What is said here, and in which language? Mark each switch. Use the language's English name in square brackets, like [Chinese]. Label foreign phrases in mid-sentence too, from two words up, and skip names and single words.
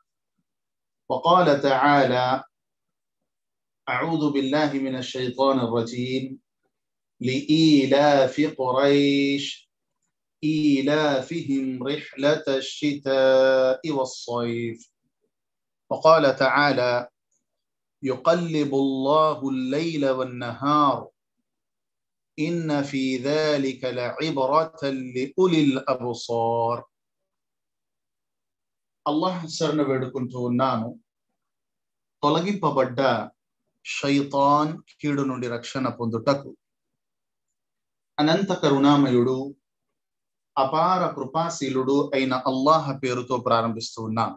[Arabic] وقال تعالى: أعوذ بالله من الشيطان الرجيم، لإيلاف قريش إيلافهم رحلة الشتاء والصيف. وقال تعالى: يقلب الله الليل والنهار إن في ذلك لعبرة لأولي الأبصار. [Telugu] అల్లాహ్ శరణు వేడుకుంటూ ఉన్నాను. తొలగింపబడ్డ షైతాన్ కీడు నుండి రక్షణ పొందుటకు అనంత కరుణామయుడు అపార కృపాశీలుడు అయిన అల్లాహ్ పేరుతో ప్రారంభిస్తూ ఉన్నాను.